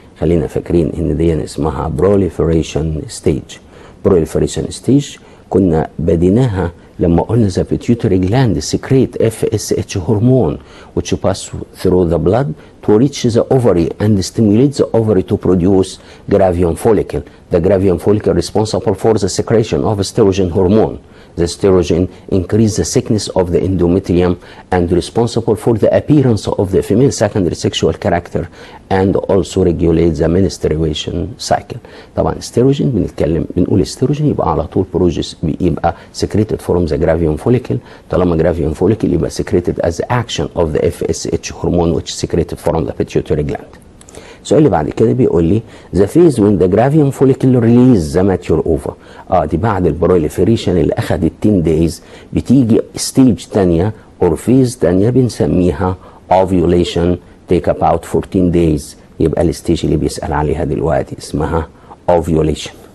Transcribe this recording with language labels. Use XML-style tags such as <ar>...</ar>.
<ar>خلينا فاكرين ان دي اسمها proliferation stage.</ar> <en>proliferation stage كنا بديناها لما قلنا the pituitary gland secrete FSH hormone which pass through the blood to reach the ovary and stimulate the ovary to produce gravium follicle. The gravium follicle responsible for the secretion of estrogen hormone. The estrogen increase the thickness of the endometrium and responsible for the appearance of the female secondary sexual character and also regulate the menstruation cycle.</en> <ar>طبعا estrogen بنقول estrogen يبقى على طول بروجس يبقى</ar> <en>secreted from the gravium follicle. طالما gravium follicle يبقى secreted as action of the FSH hormone which is secreted from the pituitary gland.</en> <ar>السؤال اللي بعد كده بيقول لي</ar> <en>the phase when the gravium follicle release the mature ova.</en> <ar>دي بعد البروليفريشن اللي اخدت 10 days بتيجي ستيج تانية or phase تانية بنسميها</ar> <en>ovulation take about 14 days.</en> <ar>يبقى الستيج اللي بيسأل عليها دلوقتي اسمها ovulation.</ar>